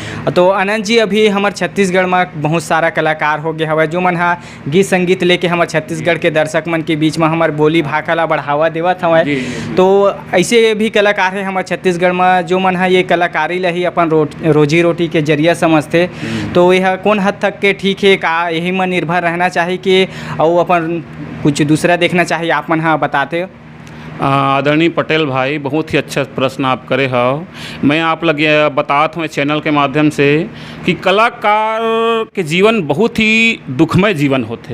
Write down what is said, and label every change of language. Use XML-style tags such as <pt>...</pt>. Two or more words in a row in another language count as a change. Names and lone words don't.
<hne>तो अनंत जी अभी हमार छत्तीसगढ़ में बहुत सारा कलाकार हो गया हवे जो मन हा गीत संगीत लेके हमार छत्तीसगढ़ के दर्शक मन के बीच में हमार बोली भाखा ला बढ़ावा देवत हवे। तो ऐसे भी कलाकार है हमार छत्तीसगढ़ में जो मन हा ये कलाकारी ला ही अपन रोजी रोटी के जरिया समझते। तो यह कौन हद तक के ठीक है का यही में निर्भर रहना चाहिए कि और अपन कुछ दूसरा देखना चाहिए, आप मन हाँ बताते। आदरणीय पटेल भाई, बहुत ही अच्छा प्रश्न आप करे हो। मैं आप लगे बताता हूँ चैनल के माध्यम से कि कलाकार के जीवन बहुत ही दुखमय जीवन होते।</hne>